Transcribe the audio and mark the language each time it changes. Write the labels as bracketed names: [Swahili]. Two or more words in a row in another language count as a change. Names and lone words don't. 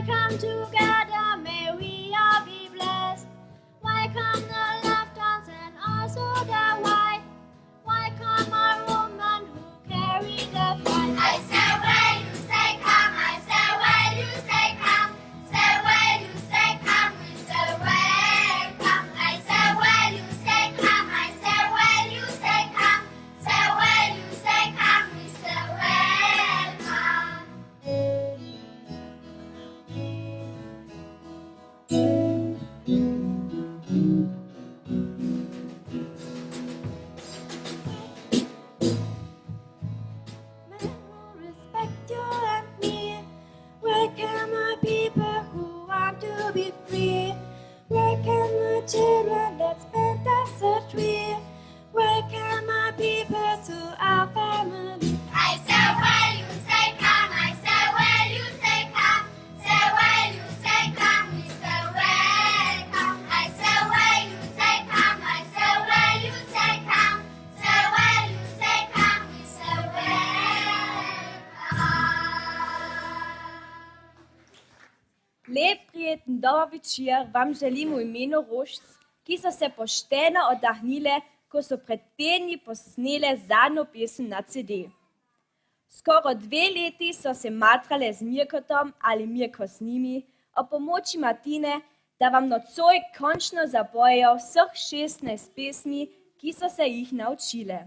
[English] come together, may we all be blessed. Why come the left hands and also the right? Why come a woman who carry the fight? I say when you say come, I say when you say come. Say when you say come, we say welcome. I say when you say come, I say when you say come. Say when you say come, we say welcome. Men who respect you and me. Welcome my people who want to be free. Welcome my children that spent us a tree. Welcome my people to our family. I say when you say come, I say when you say come. Say when you say come, we say welcome. I say when you say come, I say when you say come. Say when you say come, we say welcome. [Slovenian] Lep prijeten dober večer vam želim v imenu Rožc, ki so se pošteno oddahnile, ko so pred tedni posnele zadnjo pesem na CD. Skoro 2 leti so se matrale z Mirkotom ali Mirko z njimi o pomoči Martine, da vam nocoj končno zapojejo vseh 16 pesmi, ki so se jih naučile.